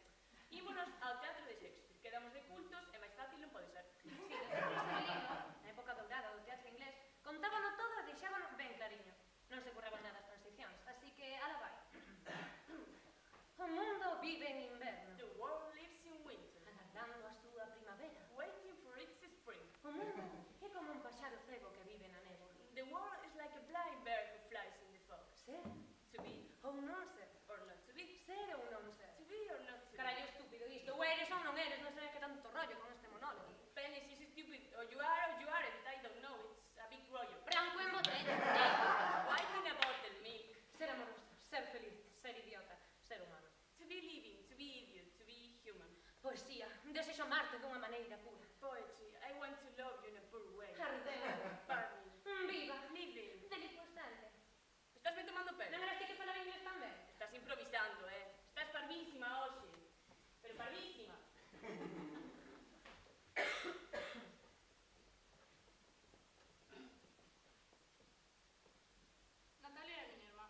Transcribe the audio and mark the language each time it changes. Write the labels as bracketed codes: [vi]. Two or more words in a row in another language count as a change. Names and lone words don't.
[gl] Ímonos ao teatro de Shakespeare, quedamos de cultos e máis fácil non pode ser. Sí, desde Rosalino, na época dourada do teatro inglés, contábano todo e deixábano ben clariño. Non se curraban nada as transicións, así que ala vai. O mundo vive en inverno, [en] The world lives in winter, [gl] agardando a súa primavera. [en] waiting for its spring. [gl] O mundo é como un paxaro cego que vive na néboa. [en] The world is like a blind bird who flies in the fog. [gl] Ser [en] To be [gl] ou non ser, [en] or not to be. [gl] ser ou non ser. [en] To be or not to be. [gl] Carallo estúpido isto, ou eres ou non eres, non sei que tanto rollo con este monólogo. [en] Penny, she's stupid. Or you are it. I don't know. It's a big rollo. [gl] Branco en botella, [en] White in a bottle, milk. [gl] ser amoroso, ser feliz, ser idiota, ser humano. [en] To be living, to be idiot, to be human. [gl] Poesía, desexo amarte dunha maneira pura. [en] Poetry, I want to love you in a poor way. [gl] Ardendo, [en] Burning, [gl] viva, [en] living. [gl] delicuescente. Estás me tomando pelo? Non eras ti que falaba inglés tamén? Estás improvisando, Estás parvísima hoxe. Pero parvísima. Natalia é a miña irmá.